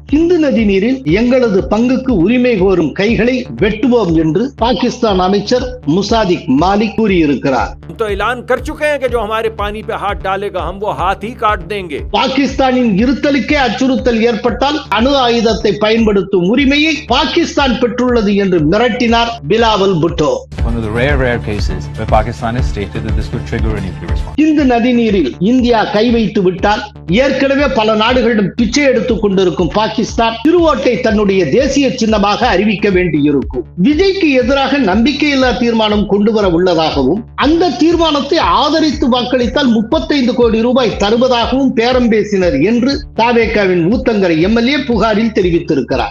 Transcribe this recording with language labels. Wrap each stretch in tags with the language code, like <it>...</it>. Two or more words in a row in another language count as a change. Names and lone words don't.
<ta>சிந்து நதி நீரில் எங்களது பங்குக்கு உரிமை கோரும் கைகளை வெட்டுவோம் என்று பாகிஸ்தான் அமைச்சர் முசாதிக் மாலிக் கூறியிருக்கிறார்.</ta> <hi>तो ऐलान कर चुके हैं कि जो हमारे पानी पे हाथ डालेगा हम वो हाथ ही काट देंगे.</hi> <ta>பாகிஸ்தானின் இருத்தலுக்கே அச்சுறுத்தல் ஏற்பட்டால் அணு ஆயுதத்தை பயன்படுத்தும் உரிமையை பாகிஸ்தான் பெற்றுள்ளது என்று மிரட்டினார் பிலாவல் புட்டோ.</ta> <en>One of the rare cases where Pakistan has stated that this could trigger a nuclear response.</en> <ta>சிந்து நதி நீரில் இந்தியா கை வைத்து விட்டால் ஏற்கனவே பல நாடுகளிடம் பிச்சை எடுத்துக் கொண்டிருக்கும் பாகிஸ்தான் திருவோட்டை தன்னுடைய தேசிய சின்னமாக அறிவிக்க வேண்டியிருக்கும். விஜய்க்கு எதிராக நம்பிக்கையில்லா தீர்மானம் கொண்டு வர உள்ளதாகவும் அந்த தீர்மானத்தை ஆதரித்து வாக்களித்தால் 35 கோடி ரூபாய் தருவதாகவும் பேரம் பேசினர் என்று தாவேகாவின் ஊத்தங்கரை எம்எல்ஏ புகாரில் தெரிவித்திருக்கிறார்.</ta>